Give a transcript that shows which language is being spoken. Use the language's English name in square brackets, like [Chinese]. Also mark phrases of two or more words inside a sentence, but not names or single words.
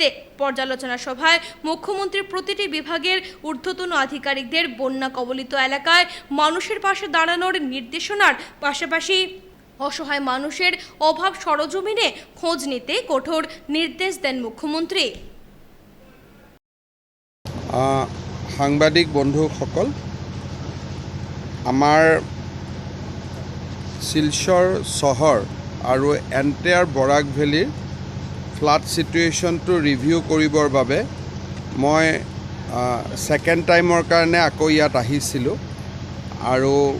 [Bangla] পর্যালোচনা সভায় মুখ্যমন্ত্রী প্রতিটি বিভাগের ঊর্ধ্বতন আধিকারিকদের বন্যা কবলিত এলাকায় মানুষের পাশে দাঁড়ানোর নির্দেশনার পাশাপাশি অসহায় মানুষের অভাব সরজমিনে খোঁজ নিতে কঠোর নির্দেশ দেন মুখ্যমন্ত্রী। [Assamese] সাংবাদিক বন্ধুসকল, আমাৰ শিলচৰ চহৰ আৰু এণ্টায়াৰ বৰাক ভেলীৰ [English] flood situation [Assamese] ৰিভিউ কৰিবৰ বাবে মই [English] second time [Assamese] কাৰণে আকৌ ইয়াত আহিছিলোঁ আৰু